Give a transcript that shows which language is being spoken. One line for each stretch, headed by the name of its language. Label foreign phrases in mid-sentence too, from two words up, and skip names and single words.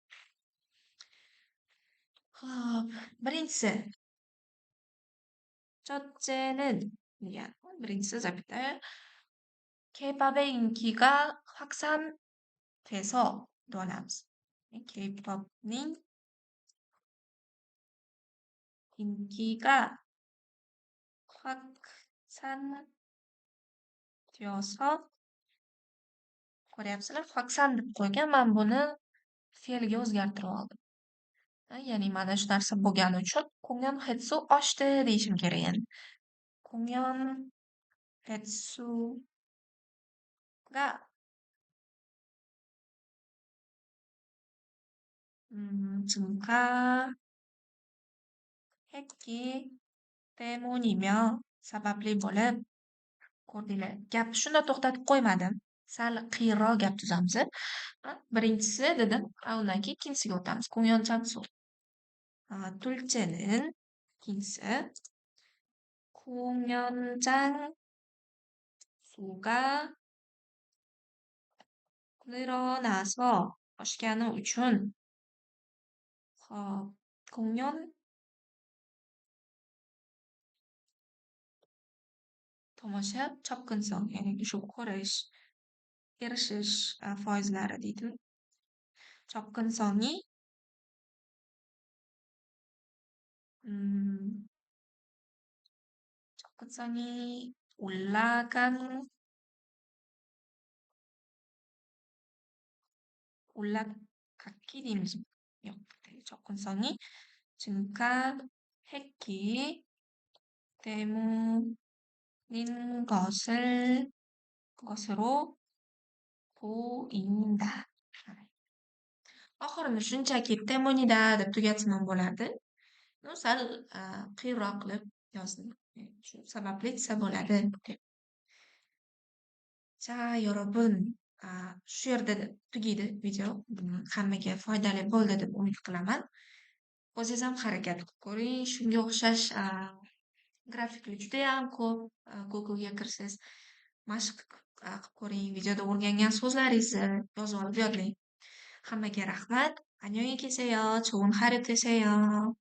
Uzbek: Xo'p, birinchisi 첫째는 degan. Birinchisi zapita
Korean: K-pop의 인기가 확산돼서
Uzbek: deb olamiz. K-popning
Korean: 인기가 확산되어서
Uzbek: ko'ryapsizlar, 확산 deb qo'ygan. Men buni fe'lga o'zgartirib oldim. Ya'ni mana shu narsa bo'lgani uchun
Korean: 공연 횟수
Uzbek: oshdi deyishim kerak endi.
Korean: 공연 횟수가 증가했기 때문이며
Uzbek: sababli bo'lib ko'rdinglar. Gapni shunda to'xtatib qo'ymadim. Sal qiyinroq gap tuzamiz. Birinchisi dedim, undan keyin ikkinchisiga o'tamiz.
Korean: 공연 장소. 둘째는
Uzbek: ikkinchisi
Korean: 공연장 수가 늘어나서
Uzbek: oshgani uchun 공연 tomosha 접근성, ya'ni shu ko'rish, erishish foizlari deydi.
Korean: 접근성이 접근성이 올라갔기 deymiz.
Uzbek: yo'q,
Korean: 접근성이 증가했기 때문인 것으로 보인다.
Uzbek: oxirini shunchaki 때문이다 deb tugatsam bo'lardi. Sal qiyinroq qilib yozdim. Shu sababli desa bo'ladi deb.
Korean: 자, 여러분,
Uzbek: shu yerda tugaydi video. Hammaga foydali bo'ldi deb umid qilaman. O'zingiz ham harakat qilib ko'ring. Shunga o'xshash grafiklar juda ham ko'p. Google'ga kirsangiz mashq qilib ko'ring. Videoda o'rgangan so'zlaringizni yozib olib yodlang. hammaga rahmat.
Korean: 안녕히 계세요. 좋은 하루 되세요.